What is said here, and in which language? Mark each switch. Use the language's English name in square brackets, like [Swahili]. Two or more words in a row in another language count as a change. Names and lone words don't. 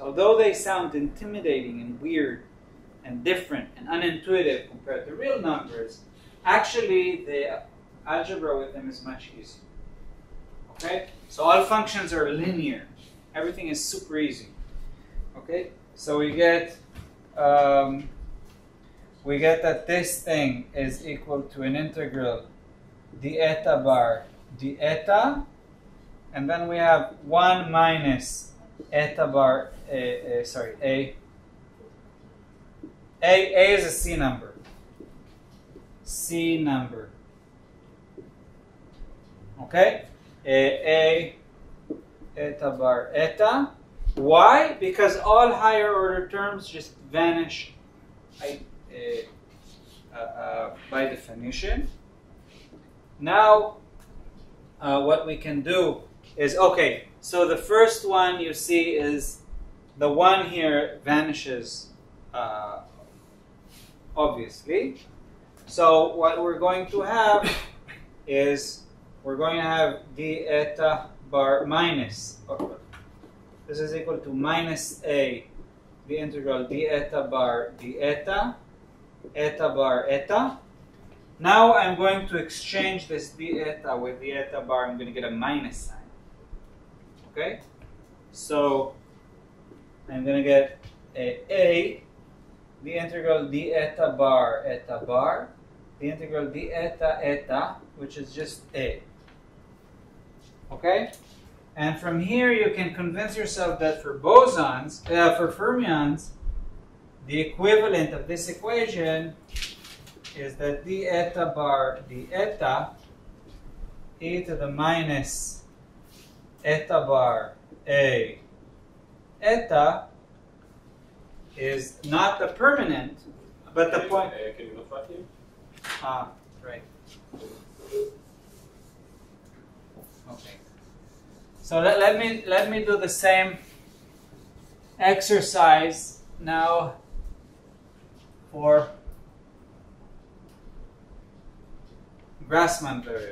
[English] Although they sound intimidating and weird and different and unintuitive compared to real numbers, actually the algebra with them is much easier. Okay? So all functions are linear. Everything is super easy. Okay? So we get that this thing is equal to an integral d eta bar d eta, and then we have 1 minus eta bar, A is a C number. C number. Okay? A eta bar eta. Why? Because all higher order terms just vanish by definition. Now, what we can do is, okay, so the first one you see is the one here vanishes obviously. So what we're going to have is we're going to have d eta bar minus. This is equal to minus a, the integral d eta bar d eta, eta bar eta. Now I'm going to exchange this d eta with the eta bar. I'm going to get a minus sign. Okay? So I'm going to get a, the integral d eta bar, the integral d eta eta, which is just a. Okay? And from here you can convince yourself that for bosons, for fermions, the equivalent of this equation is that d eta bar d eta e to the minus eta bar a eta is not the permanent, but the point. Can you look back here? Ah, right. Okay. So let me do the same exercise now for Grassmann variable.